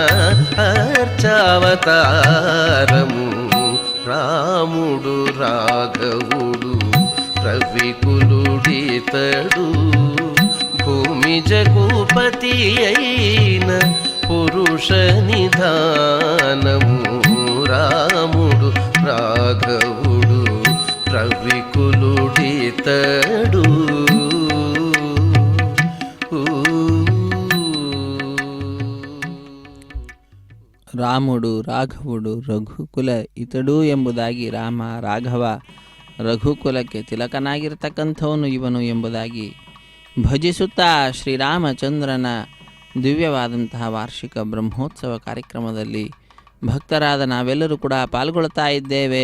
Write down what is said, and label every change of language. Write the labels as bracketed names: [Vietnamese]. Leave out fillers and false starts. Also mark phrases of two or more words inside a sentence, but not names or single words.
[Telugu] అర్చావతారము రాముడు రాఘవుడు రవికులుడితడు భూమి జగుపతి అయిన పురుష నిధానము రాముడు రాఘవుడు రవికులుడితడు రాముడు రాఘవుడు రఘుకుల ఇతడు [Kannada] ಎಂಬುದಾಗಿ ರಾಮ ರಾಘವ ರಘುಕುಲಕ್ಕೆ ತಿಲಕನಾಗಿರ್ತಕ್ಕಂಥವನು ಇವನು ಎಂಬುದಾಗಿ ಭಜಿಸುತ್ತಾ ಶ್ರೀರಾಮಚಂದ್ರನ ದಿವ್ಯವಾದಂತಹ ವಾರ್ಷಿಕ ಬ್ರಹ್ಮೋತ್ಸವ ಕಾರ್ಯಕ್ರಮದಲ್ಲಿ ಭಕ್ತರಾದ ನಾವೆಲ್ಲರೂ ಕೂಡ ಪಾಲ್ಗೊಳ್ತಾ ಇದ್ದೇವೆ.